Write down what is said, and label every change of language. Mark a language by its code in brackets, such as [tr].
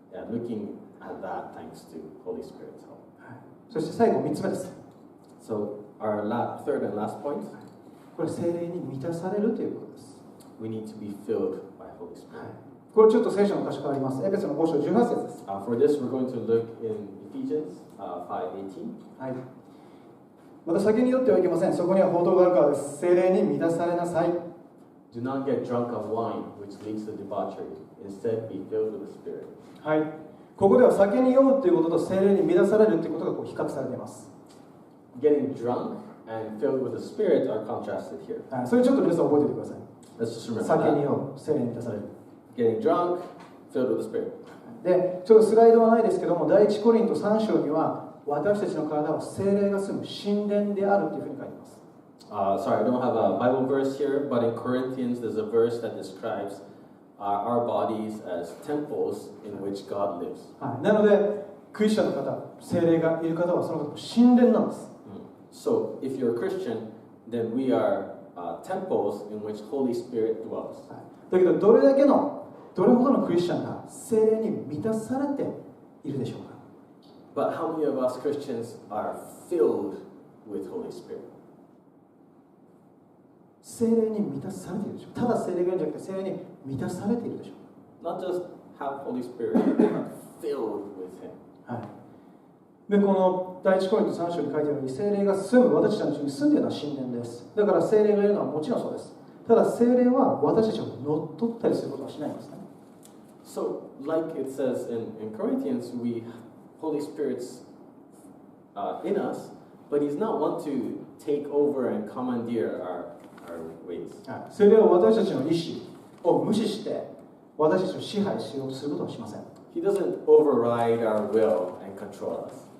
[en] Looking at that thanks to Holy Spirit's help. [ja] そして最後3つ目です。 [en] So our third and last point. [ja] これ聖霊に満たされるということです。 [en] We need to be filled by Holy Spirit. [ja] これちょっと聖書の箇所変わります。エペソの5章18節です。 [en] For this we're going to look in Ephesians 5:18. [ja] はい。また酒に酔ってはいけません。そこには法灯があるからです。聖霊に満たされなさい。 [en] Do not get drunk on wine, which leads to debauchery. Instead, be filled with the Spirit. [ja] はい。ここでは酒に酔うということと聖霊に満たされるということが比較されています。 [en] Getting drunk and filled with the Spirit are contrasted here. [ja] はい。それちょっと皆さん覚えておいてください。 [en] Let's just remember [ja] 酒に [en] that. [ja] 酔う、聖霊に満たされる。 [en] Getting drunk, filled with the Spirit. [ja] で、ちょっとスライドはないですけども、第一コリント3章には私たちの体は聖霊が住む神殿であるというふうに書いています。 [en] Sorry, I don't have a Bible verse here, but in Corinthians there's a verse that describes our bodies as temples in which God lives. [ja] はい。なので、クリスチャンの方、聖霊がいる方はその方神殿なんです。 [en] So, if you're a Christian, then we are temples in which Holy Spirit dwells. [ja] だけど、どれほどのクリスチャンが聖霊に満たされているでしょうか。 [en] But how many of us Christians are filled with Holy Spirit? [ja] 聖霊に満たされているでしょうか。ただ聖霊がいるんじゃなくて、聖霊に満たされているでしょうか。 [en] Not just have Holy Spirit, but filled with Him. [ja] はい。で、この第一コリント3章に書いてあるように、聖霊が住む、私たちのうちに住んでいるのは神殿です。だから聖霊がいるのはもちろんそうです。ただ聖霊は私たちを乗っ取ったりすることはしないんですね。 [en] So, like it says in Corinthians, Holy Spirit's in us, but He's not one to take over and commandeer our ways. [ja] 聖霊は私たちの意志を無視して私たちを支配しようとすることはしません。 [en] He doesn't override our will and control us.